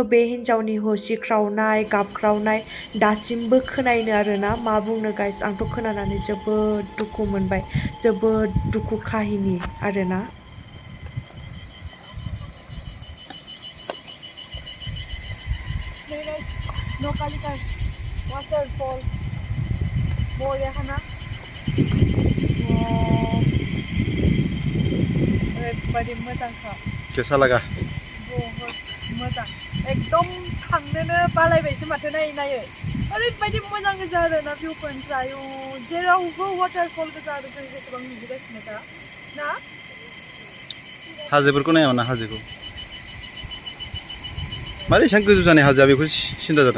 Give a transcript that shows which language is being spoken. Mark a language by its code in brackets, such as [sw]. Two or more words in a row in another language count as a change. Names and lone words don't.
[brx] बे हिनजावनि होसिख्रावनाय गाबख्रावनाय दासिमबो खोनायो आरोना मा बुंनो गाइस आंथ खोनानानै जोबोद दुखु मोनबाय जोबोद दुखु काहिनि आरोना नकालिकाय वाटारफल बरियाखाना ओरैबायदि मोजांखा [hi] कैसा लगा [brx] बहुत मोजां एकदम थांनोनो बालायबायसो माथो नायै ओरैबायदि मोजां गोजा आरोना भिउ पइन्टफ्रा जेरावबो वाटारफल गोजा आरो जों जेसेबां नुबोगासिनो दा ना हाजोफोरखौ नाया ना हाजोखौ मारै एसेबां गोजौ जानाय हाजोआ बेखौ सिन्था जादों